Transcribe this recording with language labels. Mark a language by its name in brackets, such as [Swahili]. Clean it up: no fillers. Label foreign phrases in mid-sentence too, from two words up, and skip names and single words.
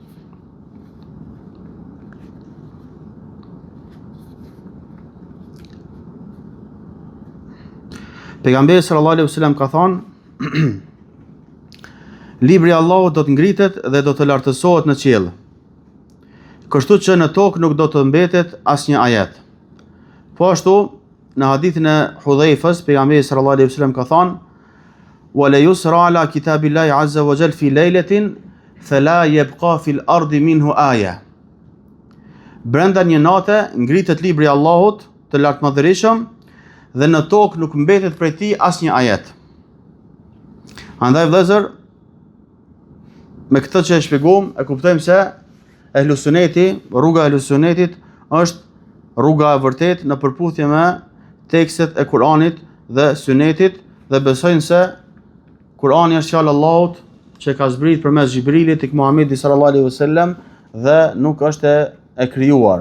[Albanian] Pejgamberi [Arabic] صلى الله عليه وسلم [Albanian] ka thënë, libri i Allahut do të ngritet dhe do të lartësohet në qiell. Kështu që në tokë nuk do të mbetet asnjë ajet. Po ashtu, në hadithin e Hudhaifës, pejgamberi [Arabic] صلى الله عليه وسلم [Albanian] ka thënë, [Arabic] "وليسرى على كتاب الله عز وجل في ليلة فلا يبقى في الأرض منه آية." [Albanian] Brenda një nate ngritet libri i Allahut të lartëmadhërisëm dhe në tokë nuk mbetet prej tij asnjë ajet. Andaj vëllezër, me këtë që e shpjeguam, e kuptojmë se rruga e ehlusunetit është rruga e vërtet në përputhje me tekstet e Kur'anit dhe sunetit dhe besojnë se Kur'ani është fjalë Allahut që ka zbrit përmes Gjibrilit tek Muhamedi [Arabic] صلى الله عليه وسلم [Albanian] dhe nuk është e krijuar.